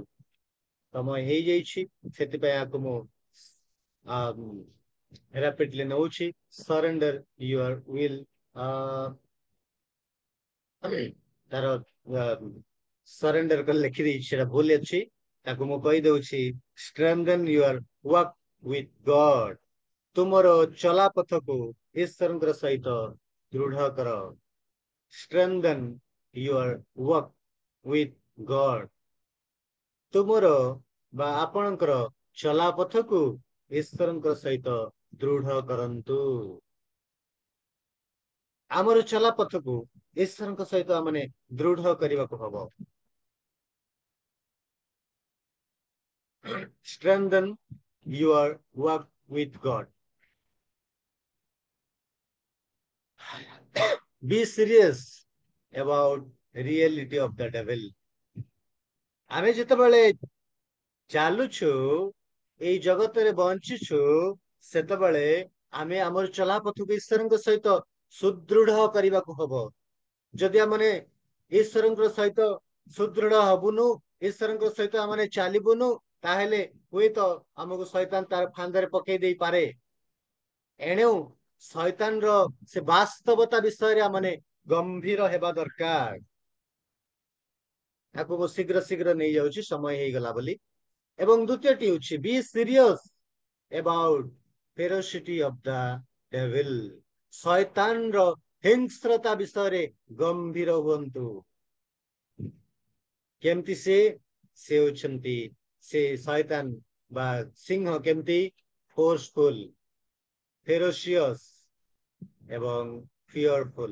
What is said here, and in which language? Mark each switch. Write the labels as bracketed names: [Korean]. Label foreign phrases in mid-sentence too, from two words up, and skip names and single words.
[Odia] ସମୟ ହେଇଯାଇଛି ସେଥିପାଇଁ ଆକୁ ମୁଁ ରାପିଡଲି ନଉଛି। [English] surrender your will [Odia] ତାର ସରେଣ୍ଡର କରି ଲେଖିଦେଇଛି ସେଟା ଭୁଲ ଅଛି, ତାକୁ ମୁଁ କହିଦଉଛି [English] strengthen your work with God। [Odia] ତୁମର ଚଲାପଥକୁ ଈଶ୍ୱରଙ୍କ ସହିତ ଦୃଢ କର। [English] strengthen your work with God। [Odia] ତୁମର ବା ଆପଣଙ୍କର ଚଲାପଥକୁ ଈଶ୍ୱରଙ୍କ ସହିତ ଦୃଢ କରନ୍ତୁ। ଆମର ଚଲାପଥକୁ ଈଶ୍ୱରଙ୍କ ସହିତ ଆମେ ଦୃଢ କରିବାକୁ ହବ। [English] strengthen your work with God. Be serious about reality of the devil. [Odia] ଆମେ ଯେତେବେଳେ ଚାଲୁଛୁ ଏଇ ଜଗତରେ ବଞ୍ଚିଛୁ ସେତେବେଳେ ଆମେ ଆମର ଚଲାପଥକୁ ଈଶ୍ୱରଙ୍କ ସହିତ ସୁଦୃଢ କରିବାକୁ ହବ। ଯଦି ଆମେ ଈଶ୍ୱରଙ୍କ ସହିତ ସୁଦୃଢ ହବୁନୁ, ଈଶ୍ୱରଙ୍କ ସହିତ ଆମେ ଚାଲିବୁନୁ, ତାହେଲେ ହୁଏତ ଆମକୁ ଶୈତାନ ତାର ଫାନ୍ଦରେ ପକେଇ ଦେଇପାରେ। ଏଣୁ ଶୈତାନର ସେ ବାସ୍ତବତା ବିଷୟରେ ଆମେ ଗମ୍ଭୀର ହେବା ଦରକାର। ତାକୁ ମୁଁ ଶୀଘ୍ର ଶୀଘ୍ର ନେଇଯାଉଛି ସମୟ ହେଇଗଲା ବୋଲି। ଏବଂ ଦ୍ୱିତୀୟଟି ହେଉଛି [English] be serious about ferocity of the devil. [Odia] ଶୈତାନର ହିଂସ୍ରତା ବିଷୟରେ ଗମ୍ଭୀର ହୁଅନ୍ତୁ। କେମିତି ସେ ହେଉଛନ୍ତି ସେ ଶୈତାନ ବା ସିଂହ କେମିତି [English] forceful, ferocious [Odia] ଏବଂ ଫିୟରଫୁଲ।